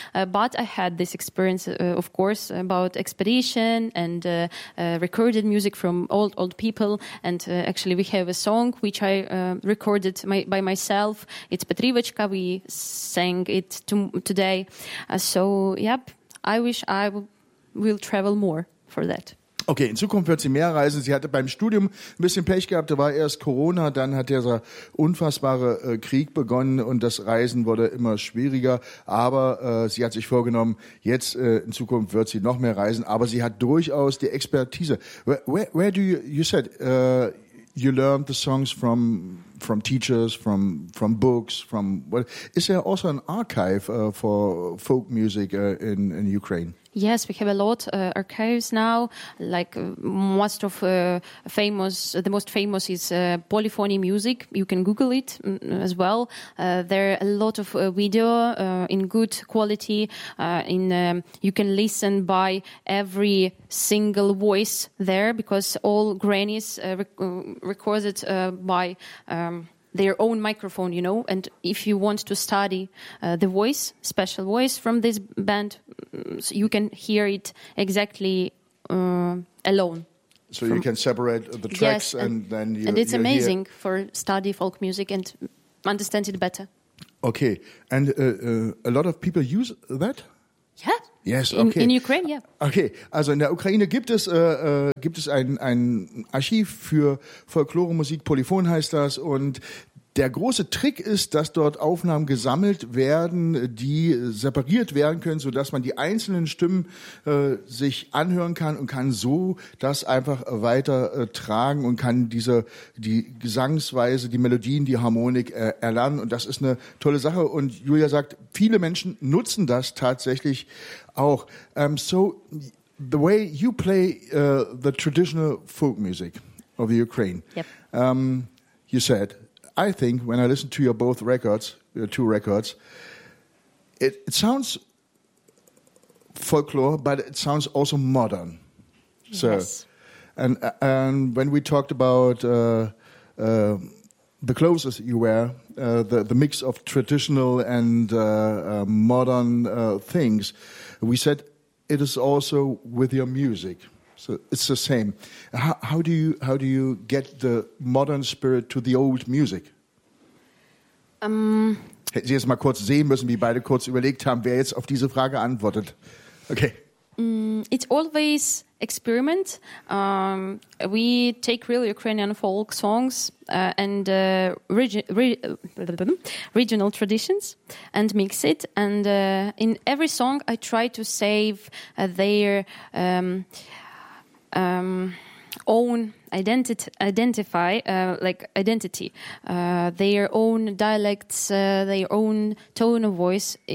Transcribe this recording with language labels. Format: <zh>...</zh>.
<en>But I had this experience, of course, about expedition and recorded music from old people. And actually, we have a song which I recorded by myself. It's Petrivochka. We sang it today. So, yep. I wish I will travel more for that.</en> <de>Okay, in Zukunft wird sie mehr reisen. Sie hatte beim Studium ein bisschen Pech gehabt. Da war erst Corona, dann hat dieser unfassbare Krieg begonnen und das Reisen wurde immer schwieriger. Aber sie hat sich vorgenommen, jetzt in Zukunft wird sie noch mehr reisen. Aber sie hat durchaus die Expertise.</de> <en>Where do you said you learned the songs from teachers, from books, from what? Is there also an archive for folk music in Ukraine? Yes, we have a lot archives now. Like most of the most famous is polyphony music. You can Google it as well. There are a lot of video in good quality. You can listen by every single voice there because all grannies recorded by their own microphone, you know. And if you want to study the voice, special voice from this band, so you can hear it exactly alone. So you can separate the tracks, yes, and then you. And it's amazing for study folk music and understand it better. Okay, and a lot of people use that. Yeah. Yes. Okay. In Ukraine, yeah.</en> <de>Okay, also in der Ukraine gibt es ein Archiv für Folkloremusik. Polyphon heißt das. Und der große Trick ist, dass dort Aufnahmen gesammelt werden, die separiert werden können, so dass man die einzelnen Stimmen sich anhören kann und kann so das einfach weiter tragen und kann die Gesangsweise, die Melodien, die Harmonik erlernen. Und das ist eine tolle Sache. Und Julia sagt, viele Menschen nutzen das tatsächlich auch.</de> <en>So the way you play the traditional folk music of the Ukraine, yep. You said, I think when I listen to your both records, your two records, it sounds folklore, but it sounds also modern. Yes. So, and when we talked about the clothes you wear, the mix of traditional and modern things, we said it is also with your music. So it's the same. How do you get the modern spirit to the old music?</en> <de>Hätten Sie jetzt mal kurz sehen müssen, wie beide kurz überlegt haben, wer jetzt auf diese Frage antwortet.</de> <en>Okay. It's always experiment. We take real Ukrainian folk songs and regional traditions and mix it. And in every song I try to save their own identity, their own dialects, their own tone of voice.</en>